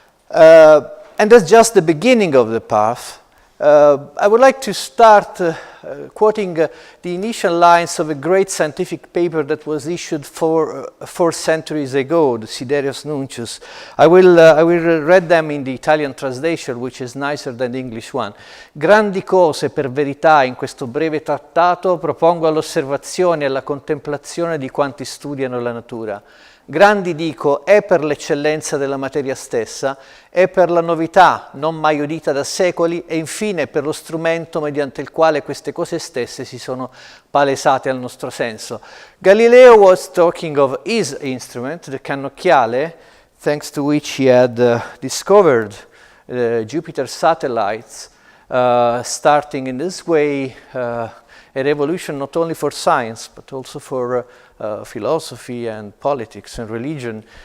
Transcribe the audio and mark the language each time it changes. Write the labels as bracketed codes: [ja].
[en] And that's just the beginning of the path. I would like to start quoting the initial lines of a great scientific paper that was issued 4 centuries ago, the Siderius Nuncius. I will read them in the Italian translation, which is nicer than the English one. [it] Grandi cose per verità in questo breve trattato propongo all'osservazione e alla contemplazione di quanti studiano la natura. Grandi, dico, è per l'eccellenza della materia stessa, è per la novità non mai udita da secoli e infine per lo strumento mediante il quale queste cose stesse si sono palesate al nostro senso. [en] Galileo was talking of his instrument, the cannocchiale, thanks to which he had discovered Jupiter's satellites, starting in this way a revolution not only for science but also for philosophy and politics and religion.